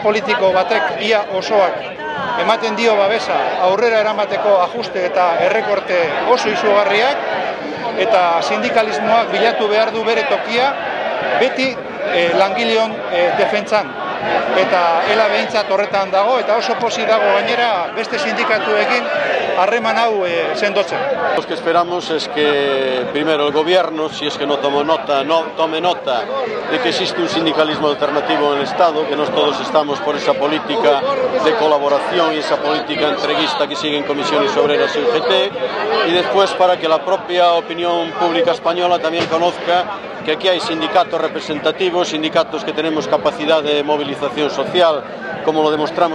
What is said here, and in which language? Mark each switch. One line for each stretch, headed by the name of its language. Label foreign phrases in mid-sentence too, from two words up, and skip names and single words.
Basque: politiko batek ia osoak ematen dio babesa aurrera eramateko ajuste eta errekorte oso izugarriak eta sindikalismoak bilatu behar du bere tokia beti langileon defentsan. Eta ELA behintzat horretan dago eta oso pozik dago gainera beste sindikatuekin harreman hau sendotzen.
Spanish: Lo que esperamos es que primero el gobierno, si es que no tome nota de que existe un sindicalismo alternativo en el Estado, que no todos estamos por esa política de colaboración y esa política entreguista que siguen comisiones obreras y UGT, y después para que la propia opinión pública española también conozca que aquí hay sindicatos representativos, sindicatos que tenemos capacidad de movilización social, como lo demostramos